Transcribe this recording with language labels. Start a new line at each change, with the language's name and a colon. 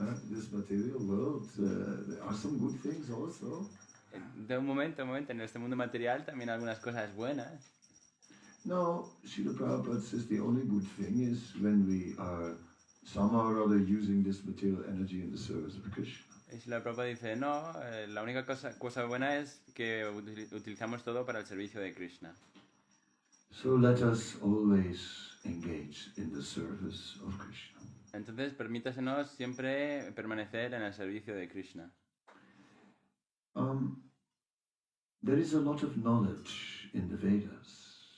English: This material world, there are some good things also.
Spanish: De un momento, en este mundo material también hay algunas cosas buenas.
English: No, Srila Prabhupada says the only good thing is when we are somehow or other using this material energy in the service of Krishna.
Spanish: Y si la Prabhupada dice, no, la única cosa buena es que utilizamos todo para el servicio de Krishna.
English: So let us always engage in the service of Krishna.
Spanish: Entonces, permítasenos siempre permanecer en el servicio de Krishna.
English: There is a lot of knowledge in the Vedas.